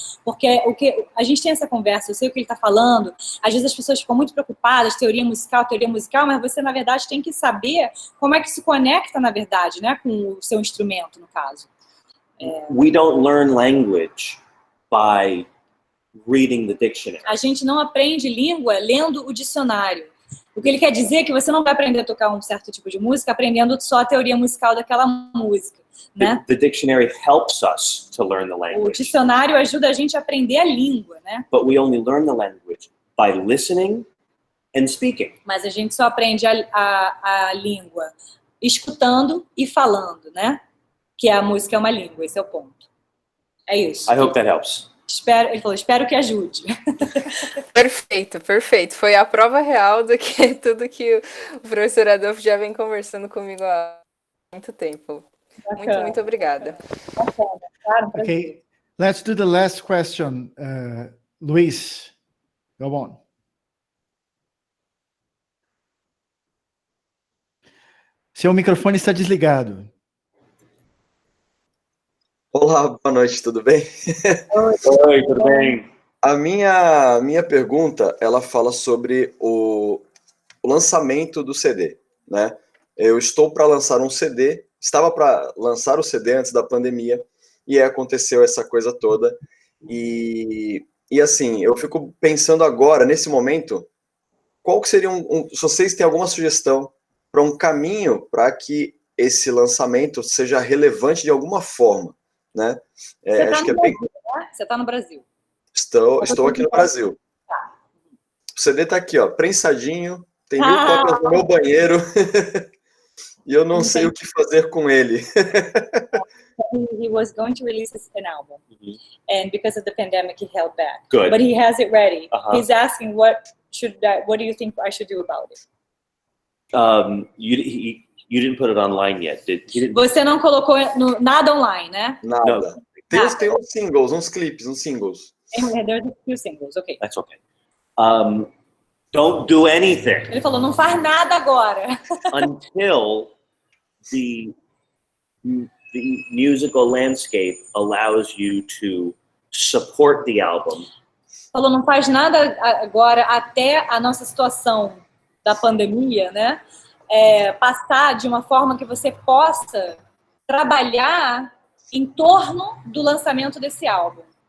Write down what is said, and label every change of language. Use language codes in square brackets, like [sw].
[pt] Porque a gente tem essa conversa, eu sei o que ele está falando, às vezes as pessoas ficam muito preocupadas, teoria musical, mas você, na verdade, tem que saber como é que se conecta, na verdade, né, com o seu instrumento, no caso. [en] We don't learn language by reading the dictionary. [pt] A gente não aprende língua lendo o dicionário. O que ele quer dizer é que você não vai aprender a tocar um certo tipo de música aprendendo só a teoria musical daquela música, né? [en] The dictionary helps us to learn the [pt] O [en] language. [pt] dicionário ajuda a gente a aprender a língua, né? [en] But we only learn the language by listening and speaking. [pt] Mas a gente só aprende a língua escutando e falando, né? Que a música é uma língua, esse é o ponto. É isso. [en] I hope that helps. [pt] Ele falou, espero que ajude. Perfeito. Foi a prova real do que tudo que o professor Adolfo já vem conversando comigo há muito tempo. Muito obrigada. Claro, [en] Okay, let's do the last question. Luiz, go on. [pt] Seu microfone está desligado. Olá, boa noite, tudo bem? Oi, tudo bem? A minha pergunta, ela fala sobre o lançamento do CD, né? Eu estou para lançar um CD, estava para lançar o CD antes da pandemia, e aí aconteceu essa coisa toda. E assim, eu fico pensando agora, nesse momento, qual que seria se vocês têm alguma sugestão para um caminho para que esse lançamento seja relevante de alguma forma, né? Acho que é bem... Você está no Brasil. Estou aqui no Brasil. O CD tá aqui, ó, prensadinho, tem 1000 cópias no meu banheiro e eu não sei o que fazer com ele. [en] He was going to release an album, and because of the pandemic, he held back. Good. But he has it ready. Uh-huh. He's asking, what do you think I should do about it? You didn't put it online yet. He didn't. [pt] Você não colocou nada online, né? Nada. Tem uns singles, uns clipes, uns singles. [en] There's a few singles, okay. That's okay. Don't do anything [pt] Ele falou, não faz nada agora. [en] until the musical landscape allows you to support the album. [pt] Falou, não faz nada agora até a nossa situação da pandemia, né? Passar de uma forma que você possa trabalhar em torno do lançamento desse álbum.